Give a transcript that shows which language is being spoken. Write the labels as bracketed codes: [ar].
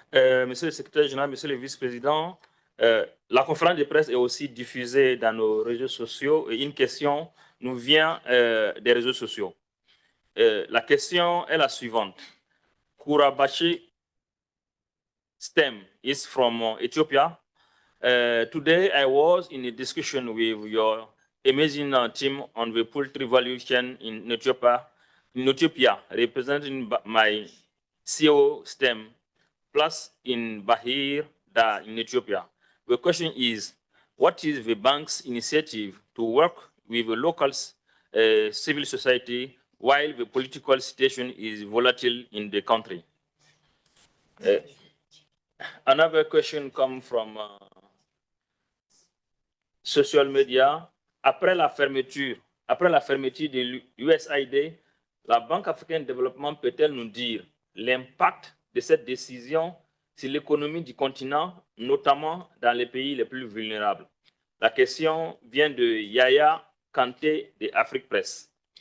[fr] Monsieur le secrétaire général, monsieur le vice-président, la conférence de presse est aussi diffusée dans nos réseaux sociaux et une question nous vient des réseaux sociaux. La question est la suivante. [en] Kurabashi Stem is from Ethiopia. Today, I was in a discussion with your amazing team on the poultry value chain in Ethiopia, representing my CEO STEM, plus in Bahir, in Ethiopia. The question is, what is the bank's initiative to work with the local civil society while the political situation is volatile in the country? Another question comes from social media. [fr] Après la fermeture de l'USAID, la Banque africaine de développement peut-elle nous dire l'impact de cette décision sur l'économie du continent, notamment dans les pays les plus vulnérables? La question vient de Yaya Kanté de Afrique Press.